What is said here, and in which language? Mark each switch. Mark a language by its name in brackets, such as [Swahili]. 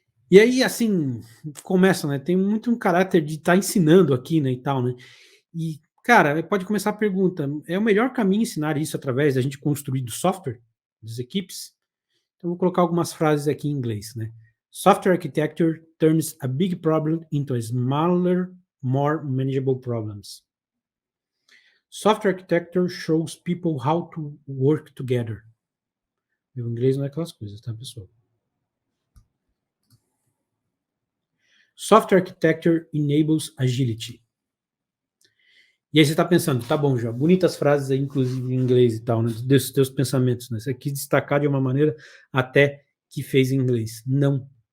[Portuguese] E aí, assim, começa, né? Tem muito um caráter de estar ensinando aqui, né, e tal, né? E, cara, pode começar a pergunta: é o melhor caminho ensinar isso através da gente construir do software, das equipes? Então, vou colocar algumas frases aqui em inglês, né? [English] Software architecture turns a big problem into a smaller, more manageable problems. Software architecture shows people how to work together. [Portuguese] Meu inglês não é aquelas coisas, tá, pessoal? [English] Software architecture enables agility. [Portuguese] E aí você está pensando, tá bom, já, bonitas frases aí, inclusive em inglês e tal, né, desses teus pensamentos, né? Você quis destacar de uma maneira até que fez em inglês. Não.